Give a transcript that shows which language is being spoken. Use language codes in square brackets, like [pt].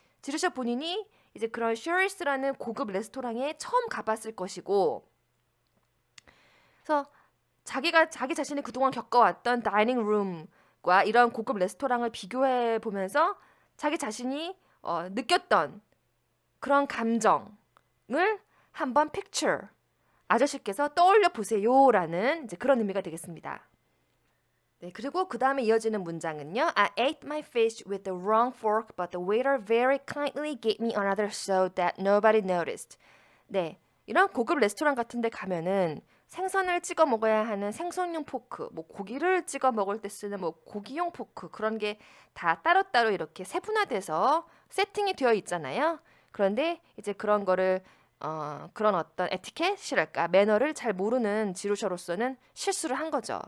[ko] 지루샤 본인이 이제 그런 쉐리스라는 고급 레스토랑에 처음 가봤을 것이고 그래서 자기가 자기 자신이 그동안 겪어왔던 다이닝 룸과 이런 고급 레스토랑을 비교해 보면서 자기 자신이 느꼈던 그런 감정을 한번 picture 아저씨께서 떠올려 보세요라는 이제 그런 의미가 되겠습니다. 네, 그리고 그 다음에 이어지는 문장은요. [en] I ate my fish with the wrong fork, but the waiter very kindly gave me another so that nobody noticed. [ko] 네, 이런 고급 레스토랑 같은 데 가면은 생선을 찍어 먹어야 하는 생선용 포크, 뭐 고기를 찍어 먹을 때 쓰는 뭐 고기용 포크 그런 게 다 따로따로 이렇게 세분화돼서 세팅이 되어 있잖아요. 그런데 이제 그런 거를 그런 어떤 에티켓이랄까 매너를 잘 모르는 지루셔로서는 실수를 한 거죠.